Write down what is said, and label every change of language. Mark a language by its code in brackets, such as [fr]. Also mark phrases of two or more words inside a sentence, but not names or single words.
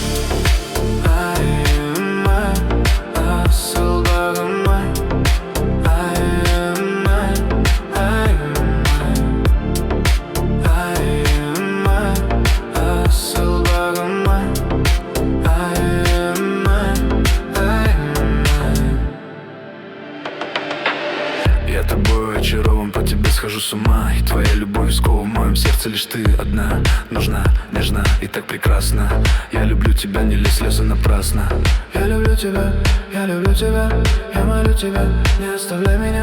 [kk] Айым ай, асыл бағым ай, айым ай, айым ай, айым ай, асыл бағым ай, айым ай, айым ай. [ru] Я тобой очарован, по тебе схожу с ума, и твоя любовь сковывает в моем сердце. Лишь ты одна, нужна, нежна и так прекрасна. Я люблю тебя, не лей слезы напрасно. Я люблю тебя, я люблю тебя, я молю тебя, не оставляй меня.